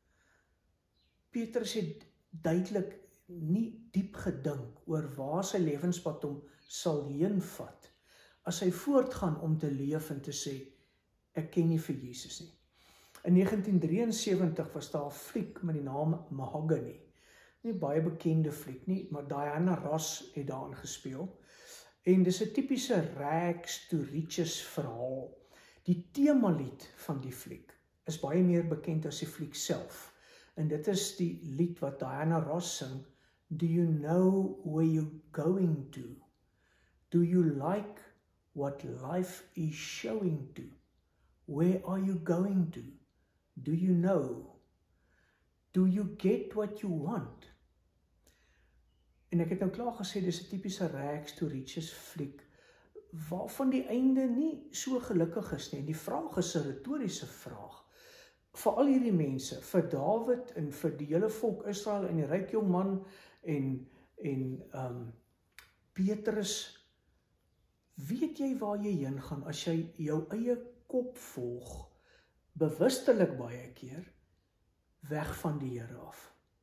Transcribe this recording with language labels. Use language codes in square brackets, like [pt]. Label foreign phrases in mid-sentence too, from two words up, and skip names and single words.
[af] Petrus het duidelik nie diep gedink oor waar sy lewenspad hom sal heenvat, as hy voortgaan om te leef en te sê, ek ken nie vir Jesus nie. In 1973 was daar 'n fliek met die naam Mahogany. Nie baie bekende fliek nie, maar Diana Ross het daarin gespeel. En dis 'n tipiese [en] rags to riches [af] verhaal. Die temalied van die fliek is baie meer bekend as die fliek self. En dit is die lied wat Diana Ross sing, [en] Do you know where you're going to? Do you like what life is showing to? Where are you going to? Do you know? Do you get what you want? [af] En ek het nou klaar gesê, dis 'n tipiese [en] rags to riches [af] fliek, waarvan die einde nie so gelukkig is nie. En die vraag is 'n retoriese vraag. Vir al hierdie mense, vir Dawid en vir die hele volk Israel en die ryk jong man en Petrus, weet jy waar jy heen gaan as jy jou eie kop volg, bewustelik baie keer, weg van die Here af?